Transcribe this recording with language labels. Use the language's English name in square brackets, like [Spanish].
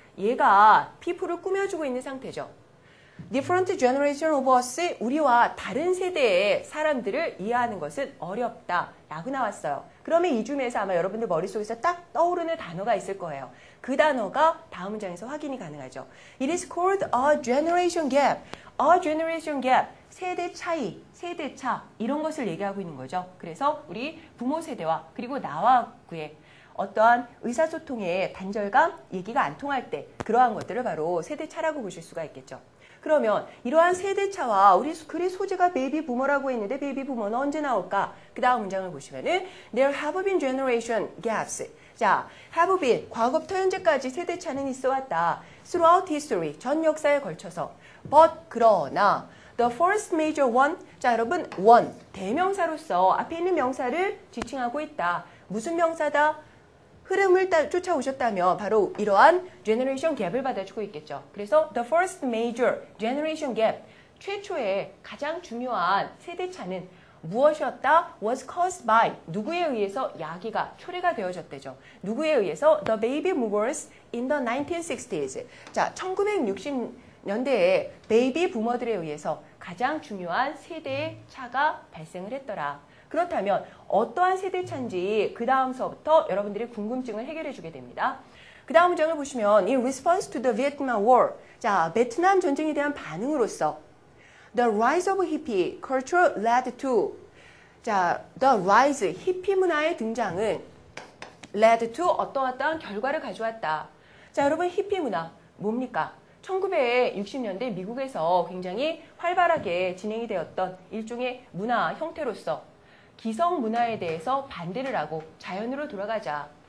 [Korean] 얘가 people을 꾸며주고 있는 상태죠. [English] different generation of us, [Korean] 우리와 다른 세대의 사람들을 이해하는 것은 어렵다 라고 나왔어요. 그러면 이 중에서 아마 여러분들 머릿속에서 딱 떠오르는 단어가 있을 거예요. 그 단어가 다음 문장에서 확인이 가능하죠. [English] It is called a generation gap. A generation gap, [Korean] 세대 차이, 세대 차 이런 것을 얘기하고 있는 거죠. 그래서 우리 부모 세대와 그리고 나와 그의 어떠한 의사소통의 단절감, 얘기가 안 통할 때 그러한 것들을 바로 세대차라고 보실 수가 있겠죠. 그러면 이러한 세대차와 우리 글의 소재가 베이비 부머라고 했는데 베이비 부머는 언제 나올까? 그 다음 문장을 보시면은 [English] There have been generation gaps. [Korean] 자, [English] have been, [Korean] 과거부터 현재까지 세대차는 있어 왔다. [English] Throughout history, [Korean] 전 역사에 걸쳐서. But, 그러나 [English] The first major one, [Korean] 자 여러분, one, 대명사로서 앞에 있는 명사를 지칭하고 있다. 무슨 명사다? 흐름을 쫓아오셨다면 바로 이러한 generation gap을 받아주고 있겠죠. 그래서 [English] the first major generation gap, [Korean] 최초의 가장 중요한 세대차는 무엇이었다? [English] was caused by [Korean] 누구에 의해서 야기가 초래가 되어졌대죠. 누구에 의해서? [English] The baby boomers in the 1960s. [Korean] 자, 1960년대에 베이비 부머들에 의해서 가장 중요한 세대의 차가 발생을 했더라. 그렇다면 어떠한 세대 차인지 그 다음서부터 여러분들의 궁금증을 해결해 주게 됩니다. 그 다음 문장을 보시면 [English] in response to the Vietnam War. [Korean] 자, 베트남 전쟁에 대한 반응으로서 [English] The rise of hippie culture led to. [Korean] 자, [English] the rise, [Korean] 히피 문화의 등장은 [English] led to [Korean] 어떠한 결과를 가져왔다. 자, 여러분 히피 문화 뭡니까? 1960년대 미국에서 굉장히 활발하게 진행이 되었던 일종의 문화 형태로서 기성 문화에 대해서 반대를 하고 자연으로 돌아가자.